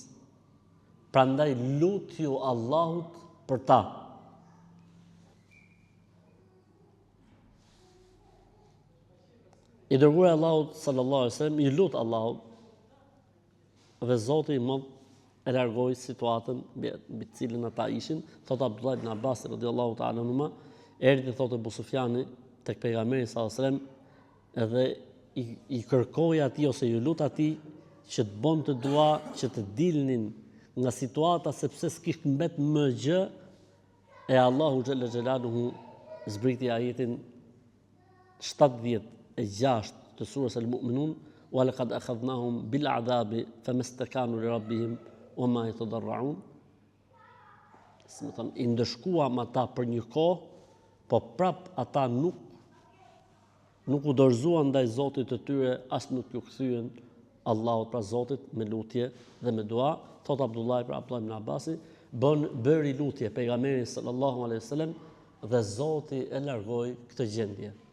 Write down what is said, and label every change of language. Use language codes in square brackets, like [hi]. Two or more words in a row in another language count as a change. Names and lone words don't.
[sq] Prandaj lutju Allahut për ta. I dërguari Allahut [ar] صلى الله عليه وسلم [sq] i lut Allahut dhe Zoti i Madh e largoi situatën mbi të cilën ata ishin. Thot Abdullah ibn Abbas [ar] رضي الله تعالى عنهما, [sq] erdhi thotë Abu Sufjani tek pejgamberi [ar] صلى الله عليه وسلم [sq] edhe i kërkoi atij ose i lut atij që të bon të dua që të dilnin nga situata sepse s'kish mbet më gjë, e Allahu [ar] جل جلاله [sq] zbriti ajetin 76 të surës Al-Mu'minun, [ar] ولقد أخذناهم بالعذاب فما استكانوا لربهم وما يتضرعون. [sq] I ndëshkuam ata për një kohë, po prap ata nuk u dorëzuan ndaj Zotit të tyre, as nuk ju kthyen Allahut pra Zotit me lutje dhe me dua. Thot Abdullah ibn Abbasi, bëri lutje pejgamberi [ar] صلى الله عليه وسلم [sq] dhe Zoti e largoi këtë gjendje.